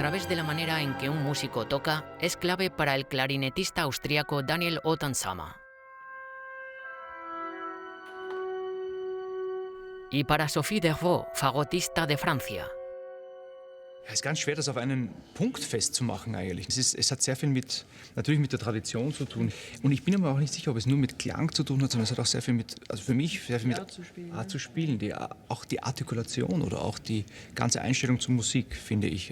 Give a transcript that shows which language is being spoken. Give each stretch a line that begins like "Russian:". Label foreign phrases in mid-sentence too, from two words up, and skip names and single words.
Spanish: través de la manera en que un músico toca es clave para el clarinetista austríaco Daniel Otansama. Y para Sophie Dervaux, fagotista de Francia.
German: Es ist ganz schwer, das auf einen Punkt festzumachen eigentlich. Es hat sehr viel natürlich mit der Tradition zu tun. Und ich bin aber auch nicht sicher, ob es nur mit Klang zu tun hat, sondern es hat auch sehr viel also für mich sehr viel mit Art zu spielen. Auch die Artikulation oder auch die ganze Einstellung zur Musik, finde ich.